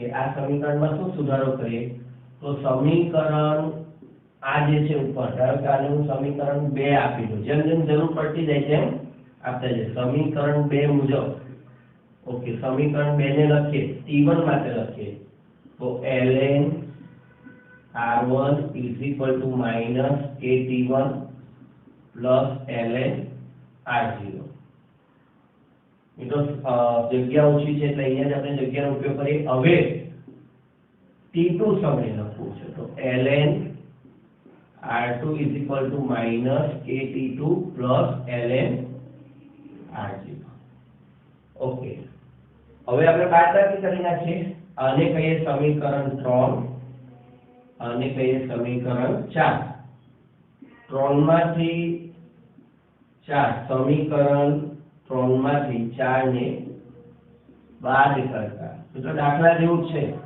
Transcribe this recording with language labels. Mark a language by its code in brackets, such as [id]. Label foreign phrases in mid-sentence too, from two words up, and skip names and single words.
[gu] આ સમીકરણમાં શું સુધારો કરીએ? તો સમીકરણ આ જે છે ઉપર, ધારો કે આને હું સમીકરણ 2 આપી દઉં, જેમ જેમ જરૂર પડતી જાય તેમ આપતા જઈએ। સમીકરણ 2 મુજબ ઓકે, સમીકરણ 2 ને લખીએ, t1 માટે લખીએ તો [en] ln r1 is equal to minus kt1 plus ln r0। [gu] મિત્રો જગ્યા ઓછી છે એટલે અહીંયા જ આપણે જગ્યાનો ઉપયોગ કરીએ। હવે t2 સમય લખવું છે તો [en] ln r2 is equal to minus kt2 plus ln r0। [gu] ઓકે, હવે આપણે બાદબાકી કરી નાખીએ। આને કહીએ સમીકરણ 3, આને કહીએ સમીકરણ 4। 3 માંથી 4, સમીકરણ 3 માંથી 4 ને બાદ કરતા તો દાખલા જેવું છે।